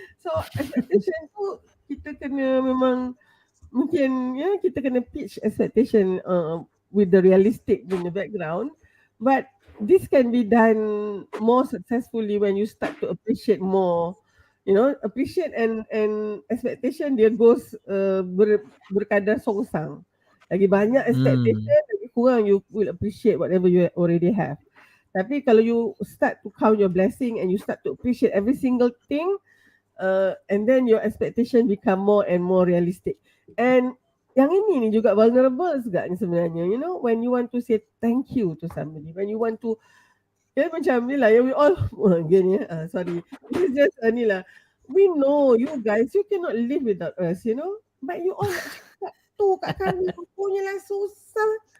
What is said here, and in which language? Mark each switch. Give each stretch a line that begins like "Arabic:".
English: So expectation
Malay: tu kita kena memang mungkin ya kita kena
English: pitch expectation with the realistic in the background, but this can be done more successfully when you start to appreciate more, you know, appreciate and expectation dia goes
Malay: berkadar songsang. Lagi banyak Hmm.
English: expectation,
Malay: lagi kurang
English: you will appreciate whatever you already have.
Malay: Tapi kalau
English: you start to count your blessing and you start to appreciate every single thing, and then your expectation become more and more realistic.
Malay: And yang ini ni juga vulnerable juga ni sebenarnya.
English: You know, when you want to say thank you to somebody, when you want to,
Malay: ya macam ni lah,
English: ya we all, again ya, sorry. This is just ni lah. We know you guys, you cannot live without us, you know. But you all
Malay: nak cakap tu kat kami, punyalah susah.